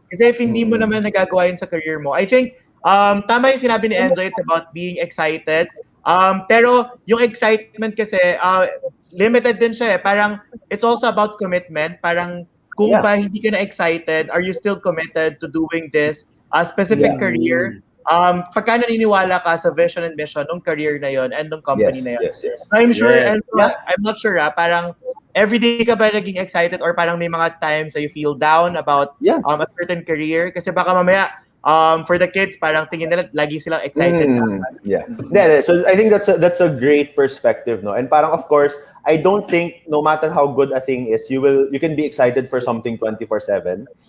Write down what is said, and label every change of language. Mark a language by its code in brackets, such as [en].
[tl] Kasi if hindi mo naman nagagawa yun sa career mo, [en] I think, [tl] tama yung sinabi ni Enzo, [en] it's about being excited. [tl] Pero yung excitement kasi, limited din siya eh. [en] Parang, it's also about commitment. Parang, [tl] kung pa hindi ka na [en] excited, are you still committed to doing this specific career? [tl] Pagka naniniwala ka sa vision and mission ng career na yon and ng company na yon. [en] Yes. I'm sure, I'm not sure parang everyday ka ba naging excited or parang may mga times that you feel down about a certain career? [tl] Kasi baka mamaya, for the kids, parang tingin nila lagi silang excited. [en] Yeah. So I think that's a great perspective, no? [tl] And parang [en] of course, I don't think no matter how good a thing is, you can be excited for something 24/7.